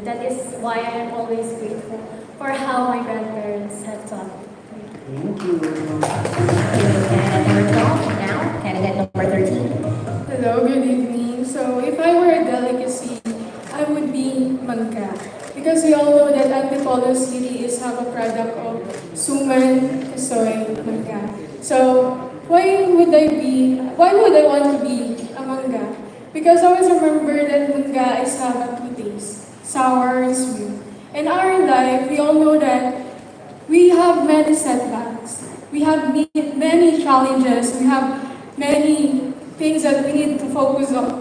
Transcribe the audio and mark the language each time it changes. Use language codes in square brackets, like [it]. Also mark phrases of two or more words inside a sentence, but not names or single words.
[en] That is why I am always grateful for how my grandparents have taught me. thank you. Candidate number 12, now candidate number 13. Hello, good evening. So if I were a delicacy, I would be mangga. Because we all know that Antipolo City is have a product of suman, kasoy, mangga. So why would I want to be a mangga? Because I always remember that mungga is have a two taste, sour and sweet. In our life, we all know that we have many setbacks. We have many challenges. We have many things that we need to focus on.